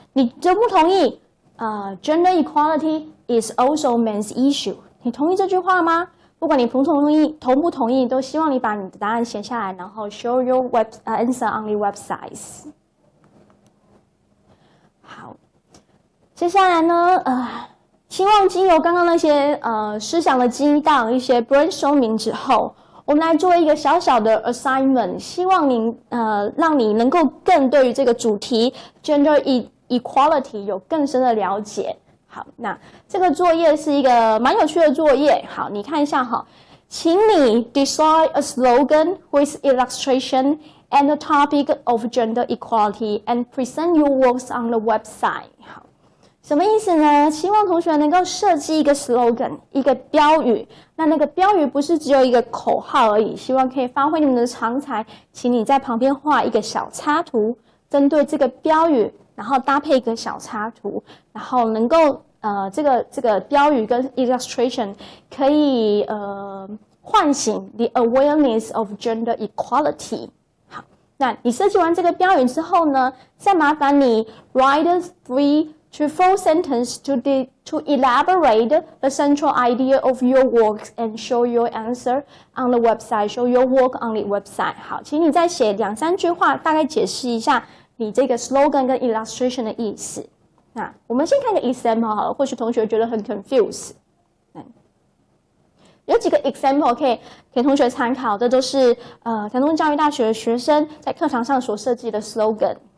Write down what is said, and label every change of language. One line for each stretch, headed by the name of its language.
Chinese: 你同不同意
English: gender equality is also men's issue?
Chinese: 你同意这句话吗？不管你同不同意，都希望你把你的答案写下来，然后
English: show your answer on the websites.
Chinese: 好，接下来呢，希望经由刚刚那些思想的激荡，一些 brainstorming 之后，我们来做一个小小的 assignment， 希望您让你能够更对于这个主题 gender equality 有更深的了解。好，那这个作业是一个蛮有趣的作业。好，你看一下哈，请你
English: decide a slogan with illustration and the topic of gender equality and present your works on the website.
Chinese: 好，什么意思呢？希望同学能够设计一个 slogan， 一个标语。那个标语不是只有一个口号而已，希望可以发挥你们的长才，请你在旁边画一个小插图，针对这个标语，然后搭配一个小插图，然后能够这个标语跟 illustration 可以唤醒
English: the awareness of gender equality。
Chinese: 好，那你设计完这个标语之后呢，再麻烦你
English: write 3 to 4 sentences to elaborate the central idea of your work and show your answer on the website. Show your work on the website.
Chinese: 好，请你再写2-3句话，大概解释一下你这个 slogan 跟 illustration 的意思。那我们先看个 example 好了，或许同学觉得很 confused。有几个 example 可以给同学参考，这都是台东教育大学的学生在课堂上所设计的 slogan。